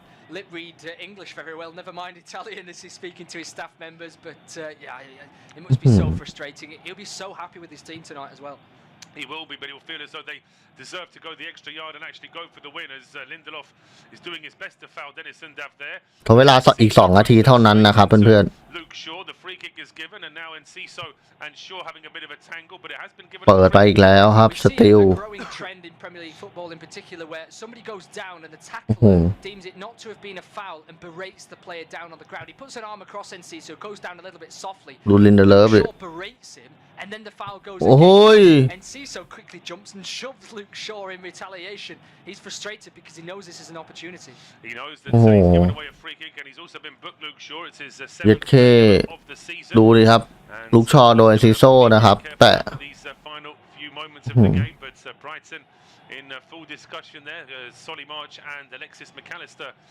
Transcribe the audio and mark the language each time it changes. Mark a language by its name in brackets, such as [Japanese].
[English] lip read English very well, never mind Italian as he's speaking to his staff members, but it must be so frustrating. He'll be so happy with his team tonight as well. He will be, but he'll feel as though they deserve to go the extra yard and actually go for the win as Lindelof is doing his best to foul Dennis Undav there. [Thai] ทดเวลาอีก2 นาทีเท่านั้นนะครับเพื่อน [English] Luke Shaw, the free kick is given, and now Enciso and Shaw having a bit of a tangle, but it has been given. [Thai] ๆเปิดไปอีกแล้วครับสติล [English] growing trend in Premier League football in particular where somebody goes down and the tackler deems it not to have been a foul and berates the player down on the ground. He puts an arm across Enciso, goes down a little bit softly. [Thai] ดูลินเดเลฟเลย [English] Shaw berates him, and then the foul goes โอ้โห again. Enciso quickly jumps and shoves Luke Shaw in retaliation. He's frustrated because he knows this is an opportunity. He knows that he's given away a free kick, and he's also been booked. Luke Shaw, it's his 7th of the season. [Thai] ดูดิครับลูกชอโดนซิโซนะครับแต่ [English] final few moments of the game, but Brighton in full discussion there. Solly March and Alexis McAllister.